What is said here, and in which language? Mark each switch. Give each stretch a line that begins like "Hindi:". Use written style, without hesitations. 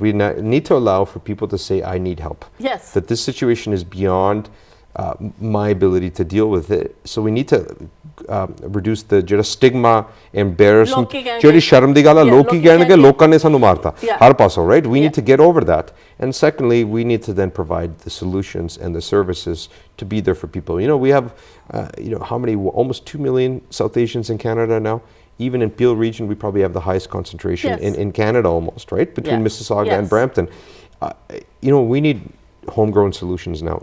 English: We need to allow for people to say, I need help. Yes. That this situation is beyond my ability to deal with it. So we need to reduce the stigma, embarrassment.
Punjabi: ਜਿਹੜੀ ਸ਼ਰਮ ਦੀ ਗੱਲ ਆ ਲੋਕੀ ਕਹਿਣਗੇ ਲੋਕਾਂ ਨੇ ਸਾਨੂੰ ਮਾਰਤਾ ਹਰ ਪਾਸੋਂ, right?
English: We need to get over that. And secondly, we need to then provide the solutions and the services to be there for people. You know, we have, how many, almost 2 million South Asians in Canada now. Even in Peel region, we probably have the highest concentration in Canada almost, right? Between Mississauga and Brampton. We need homegrown solutions now.